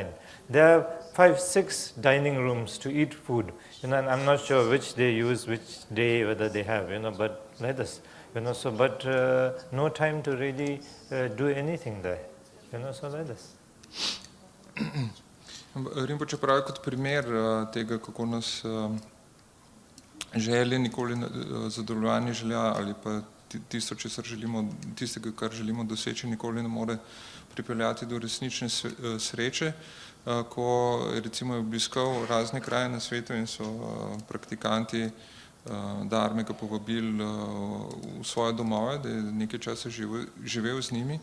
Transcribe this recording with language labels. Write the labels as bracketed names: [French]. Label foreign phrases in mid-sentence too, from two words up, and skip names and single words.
[English] There are 5, 6 dining rooms to eat food, and I'm not sure which they use, which day, whether they have, but like this, so, but no time to really do anything there, so like this. [Slovenian] Rinpoche pravi kot primer tega, kako nas želje nikoli zadovoljevanje želja ali pa tistega, kar želimo doseči, nikoli ne more pripeljati do resnične sreče. Ko recimo je obiskal razne kraje na svetu in so praktikanti Dharme ga povabili v svoje domove, da je nekaj časa živel z njimi.